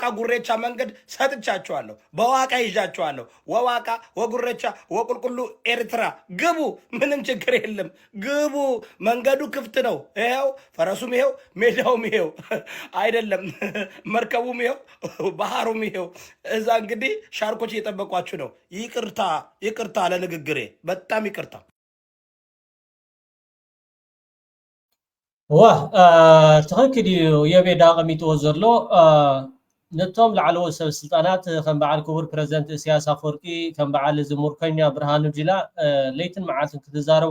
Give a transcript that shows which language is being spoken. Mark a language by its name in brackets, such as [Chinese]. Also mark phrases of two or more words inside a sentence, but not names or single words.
[Amharic] ጉሬቻ መንገድ ሰጥቻችኋለሁ። በዋቃ ይዣችኋለሁ። ወዋቃ ወጉሬቻ ወቁልቁሉ ኤርትራ ግቡ። ምንም ችግር የለም፣ ግቡ። መንገዱ ክፍት ነው። ይኸው ፈረሱም ይኸው ሜዳውም ይኸው አይደለም፣ መርከቡም ይኸው ባህሩም ይኸው። እዛ እንግዲህ ሻርኮች እየጠበቋችሁ ነው። ይቅርታ ለንግግሬ፣ በጣም ይቅርታ። [Tigrinya] ትኽክል እዩ የቤዳ ቀሚጥዎ ዘሎ ነቶም ላዕለዎ ሰብ ስልጣናት ከም በዓል ክቡር ፕሬዚደንት ኢሳያስ አፈወርቂ ከም በዓል እዚ ሙርከኛ ብርሃኑ ጁላ ለይትን መዓልትን ክትዛረቡ